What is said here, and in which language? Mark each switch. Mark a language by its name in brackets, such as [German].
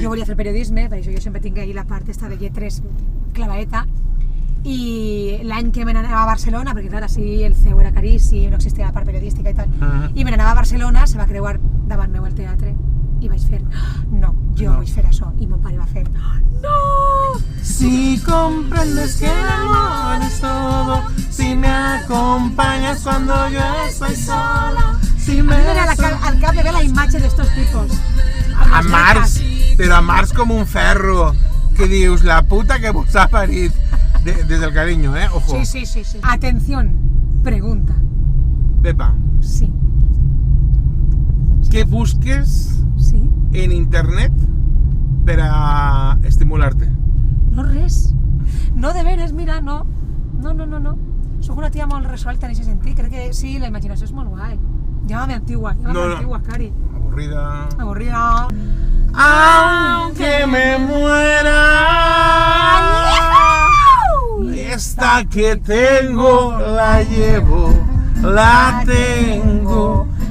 [Catalan] Jo volia fer periodisme, per això jo sempre tinc ahí la part esta de lletres clavaeta. I l'any que me n'anava a Barcelona, perquè clar, així el CEU era caríssim, no existia la part periodística i tal, i me n'anava a Barcelona, se va creuar davant meu el teatre i vaig fer, no, jo vull fer això, i mon pare va fer, no! [Spanish] Si comprendes que el amor es todo, si me acompañas cuando yo estoy sola, si A me... [Catalan] mi al cap me ve la imatge d'estos tipos. A Març, però a Març com un ferro, que dius, la puta que vos ha parit, des del cariño, ojo. Sí. Atención, pregunta. Pepa, Sí. què busques Sí? en internet per a estimular-te? No res. No, de veres, mira, no. No. Soc una tia molt resolta en aquest sentit. Crec que sí, la imaginació és molt guai. [Spanish] Llámame antigua, Cari. [Catalan] Avorrida. Avorrida. [Spanish] Aunque me muera, esta que tengo la llevo, la llevo.